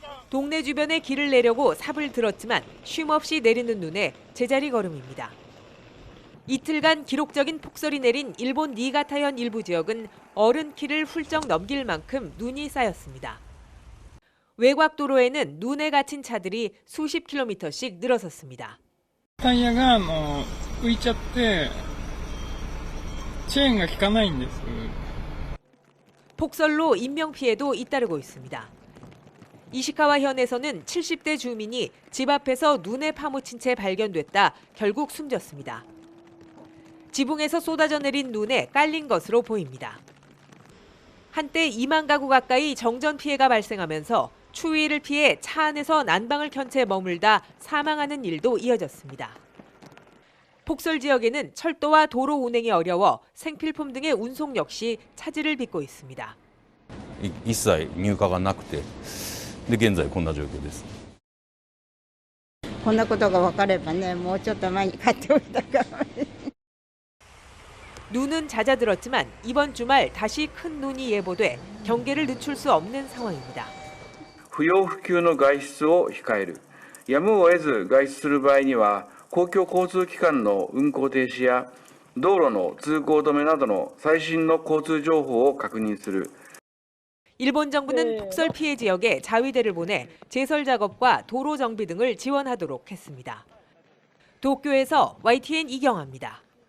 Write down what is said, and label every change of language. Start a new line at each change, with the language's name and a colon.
Korean: 동네 주변에 길을 내려고 삽을 들었지만 쉼없이 내리는 눈에 제자리 걸음입니다. 이틀간 기록적인 폭설이 내린 일본 니가타현 일부 지역은 어른 키를 훌쩍 넘길 만큼 눈이 쌓였습니다. 외곽 도로에는 눈에 갇힌 차들이 수십 킬로미터씩 늘어섰습니다.
Japanese: タイヤが浮いちゃってチェーンが効かないんです。
Korean: 폭설로 인명피해도 잇따르고 있습니다. 이시카와현에서는 70대 주민이 집 앞에서 눈에 파묻힌 채 발견됐다 결국 숨졌습니다. 지붕에서 쏟아져 내린 눈에 깔린 것으로 보입니다. 한때 2만 가구 가까이 정전 피해가 발생하면서 추위를 피해 차 안에서 난방을 켠 채 머물다 사망하는 일도 이어졌습니다. 폭설 지역에는 철도와 도로 운행이 어려워 생필품 등의 운송 역시 차질을 빚고 있습니다.
Japanese: 一切入荷がなくて、で現在こんな状況です。こんなことが分かればね、もうちょっと前に買っておいたかも。
Korean: 눈은 잦아들었지만 이번 주말 다시 큰 눈이 예보돼 경계를 늦출 수 없는 상황입니다.
Japanese: 不要不急の外出を控える。やむを得ず外出する場合には、公共交通機関の運行停止や道路の通行止めなどの最新の交通情報を確認する。
Korean: 일본 정부는 폭설 피해 지역에 자위대를 보내 제설 작업과 도로 정비 등을 지원하도록 했습니다. 도쿄에서 YTN 이경아입니다.